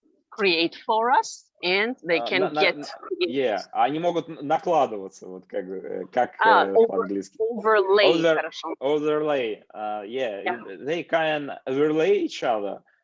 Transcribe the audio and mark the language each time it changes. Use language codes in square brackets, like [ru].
[en] create for us, and they can get. [ru] Yeah, они могут накладываться, вот как по-английски. [en] Overlay. Overlay. Yeah, they can overlay each other.